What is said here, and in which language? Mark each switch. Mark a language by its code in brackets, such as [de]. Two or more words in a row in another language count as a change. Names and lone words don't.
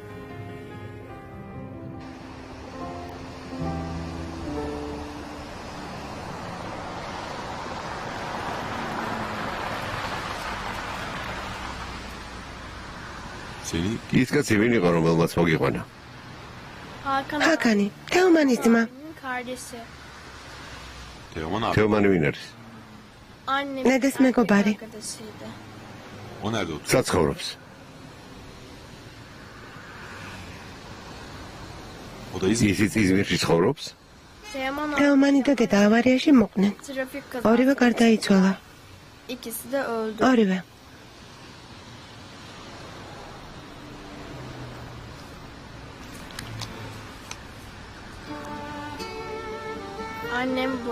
[ka] ის კაცი ვინ იყო რომელმაც მოგიყვანა? ჰაკანი, თეომანის ძმა. [tr] Kardeşi. [ka] თეომანი ვინ არის? [tr] Annemin [ka] ნედეს მეგობარი. [tr] arkadaşıydı. [ka] სად ცხოვრობს? ისიც იზმირში ცხოვრობს? Teoman თეომანი და დედა ავარიაში მოყვნენ. [tr] trafik [ka] ორივე [tr] kazası. [ka] გარდაიცვალა. [tr] İkisi de öldü. [ka] ორივე. [tr] Annem bu.